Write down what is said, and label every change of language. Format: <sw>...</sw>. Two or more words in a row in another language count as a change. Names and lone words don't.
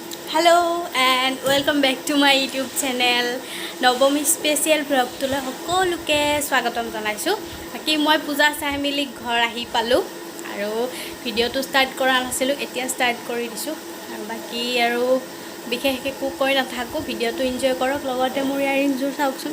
<en>Hello and welcome back to my YouTube channel.</en> <as>Navami</as> <en>special vlog</en> <as>টোলৈ সকলোকে স্বাগতম জনাইছোঁ. বাকী মই পূজা চাই মিলি ঘৰ আহি পালোঁ আৰু ভিডিঅ' টো ষ্টাৰ্ট কৰা নাছিলোঁ এতিয়া ষ্টাৰ্ট কৰি দিছোঁ. আৰু বাকী আৰু বিশেষকৈ কো কৈ না থাকোঁ ভিডিঅ' টো এঞ্জয় কৰক লগতে মোৰ ইয়াৰিং যোৰ চাওকচোন.</as>